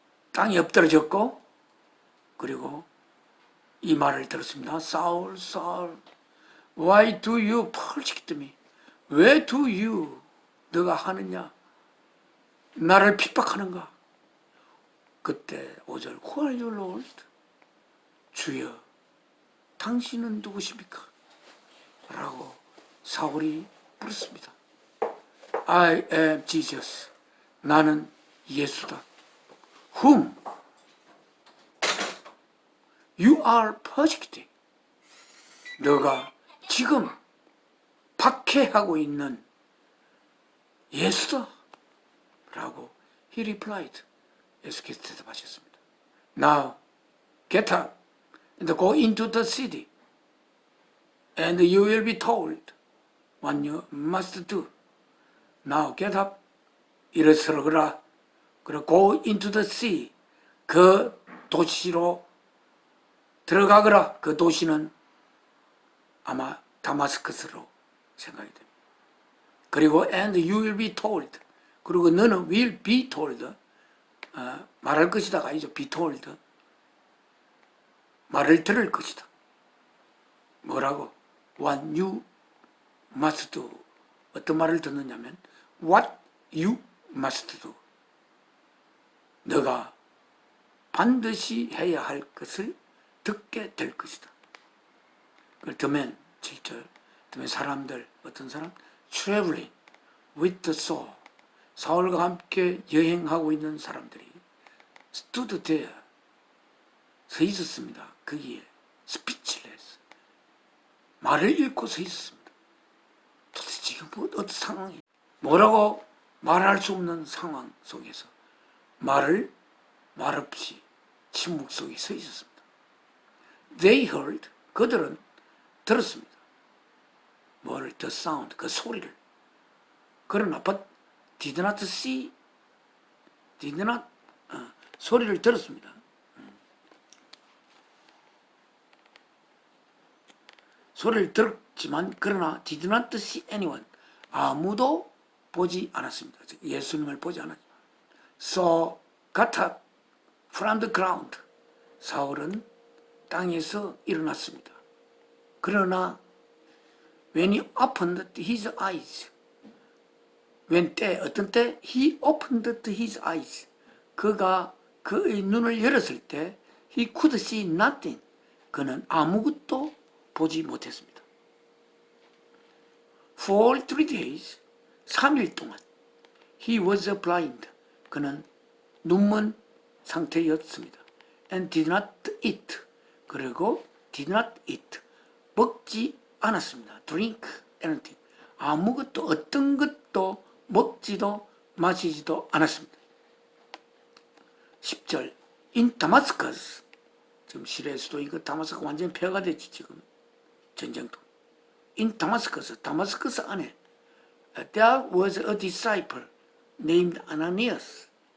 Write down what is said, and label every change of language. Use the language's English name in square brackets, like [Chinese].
[Korean] 땅에 엎드러졌고, 그리고 이 말을 들었습니다. [English] 사울, 사울, why do you persecute me? [Korean] 왜 [English] do you, [Korean] 너가 하느냐? 나를 핍박하는가? 그때 5절, [English] who are you, Lord? [Korean] 주여, 당신은 누구십니까? 라고 사울이 물었습니다. [English] I am Jesus. [Korean] 나는 예수다. [English] Whom you are persecuting. [Korean] 너가 지금 박해하고 있는 예수다. 라고 [English] he replied. [Korean] 예수께서 대답하셨습니다. [English] Now get up and go into the city and you will be told what you must do. Now get up. [Korean] 일어서거라. 그리고 [English] go into the sea. [Korean] 그 도시로 들어가거라. 그 도시는 아마 다마스커스로 생각이 됩니다. 그리고 [English] and you will be told. [Korean] 그리고 너는 [English] will be told. [Korean] 말할 것이다가 아니죠. [English] be told. [Korean] 말을 들을 것이다. 뭐라고? [English] What you must do. [Korean] 어떤 말을 듣느냐면 [English] what you must do. [Korean] 너가 반드시 해야 할 것을 듣게 될 것이다. 그걸 들으면 7절 들으면 사람들 어떤 사람? [English] traveling with the soul. [Korean] 사울과 함께 여행하고 있는 사람들이 [English] stood there. [Korean] 서 있었습니다. 거기에 [English] speechless. [Korean] 말을 잃고 서 있었습니다. 도대체 지금 어떤 상황이 뭐라고 말할 수 없는 상황 속에서 말없이 침묵 속에 서 있었습니다. [English] They heard. [Korean] 그들은 들었습니다. 뭐를? [English] The sound. [Korean] 그 소리를. 그러나 [English] but did not see. did not [Korean] 소리를 들었습니다. 소리를 들었지만 그러나 [English] did not see anyone. [Korean] 아무도 보지 않았습니다. 예수님을 보지 않았습니다. [English] So got up from the ground. [Korean] 사울은 땅에서 일어났습니다. 그러나 [English] when he opened his eyes. [Korean] 어떤 때 [English] he opened his eyes. [Korean] 그가 그의 눈을 열었을 때 [English] he could see nothing. [Korean] 그는 아무것도 보지 못했습니다. [English] For 3 days, [Korean] 3일 동안 [English] he was blind. [Korean] 그는 눈먼 상태였습니다. [English] And did not eat. [Korean] 그리고 [English] did not eat. [Korean] 먹지 않았습니다. [English] Drink anything. [Korean] 아무것도 어떤 것도 먹지도 마시지도 않았습니다. 10절 [English] In Damascus. [Korean] 지금 시리아 수도이고 다마스커스 완전히 폐허가 됐지 지금. 전쟁도. [English] In Damascus. [Korean] 다마스커스 안에 [English] there was a disciple named Ananias.